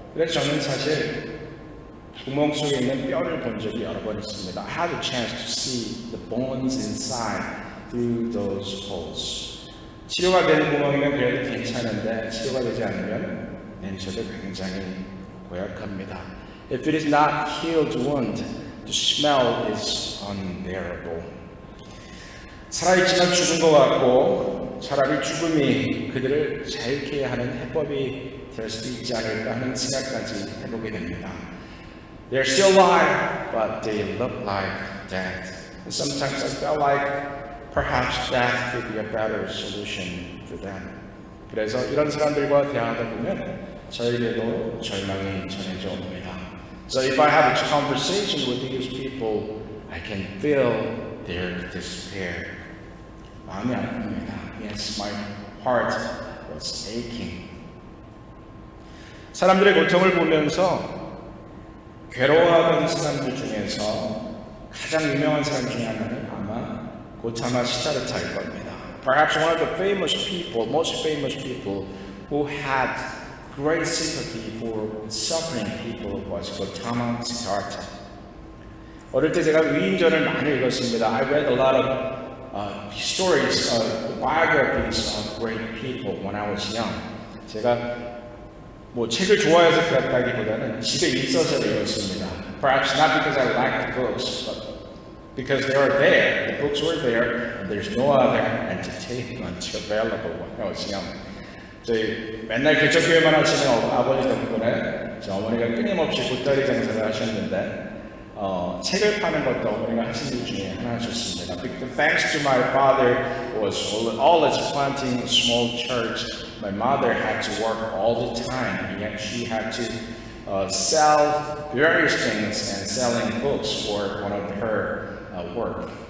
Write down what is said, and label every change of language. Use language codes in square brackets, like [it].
[ko] 그래서 저는 사실 구멍 속에 있는 뼈를 본 적이 여러 번 있습니다. [en] I had a chance to see the bones inside through those holes. [ko] 치료가 되는 구멍이면 그래도 괜찮은데 치료가 되지 않으면 냄새도 굉장히 고약합니다. [en] If it is not healed wound, the smell is unbearable. [ko] 살아있지만 죽은 것 같고 차라리 죽음이 그들을 자유케 하는 해법이 될 수도 있지 않을까 하는 생각까지 해보게 됩니다. [en] They're still alive, but they look like death. And sometimes I felt like perhaps death could be a better solution for them. [ko] 그래서 이런 사람들과 대화하다 보면 저에게도 절망이 전해져 옵니다. [en] So if I have a conversation with these people, I can feel their despair. [ko] 마음이 아픕니다. [en] Yes, my heart was aching. [ko] 사람들의 고통을 보면서 괴로워하는 사람들 중에서 가장 유명한 사람 중에 하나는 아마 고타마 시다르타일 겁니다. [en] Perhaps one of the famous people, most famous people who had great sympathy for suffering people was Gautama Siddhartha. [ko] 어릴 때 제가 위인전을 많이 읽었습니다. [en] I read a lot of stories, biographies of great people when I was young. [ko] 제가 책을 좋아해서 그랬다기보다는 집에 있어서 읽었습니다. [en] Perhaps not because I liked the books, but because they were there. The books were there, and there's no other entertainment available when I was young. [ko] 저희 맨날 개척교회만 하시는 아버지 덕분에 저 어머니가 끊임없이 보따리 장사를 하셨는데 책을 파는 것도 어머니가 하신 일 중에 하나셨습니다. [en] Thanks to my father was always planting a small church. My mother had to work all the time, and yet she had to sell various things and selling books for one of her work.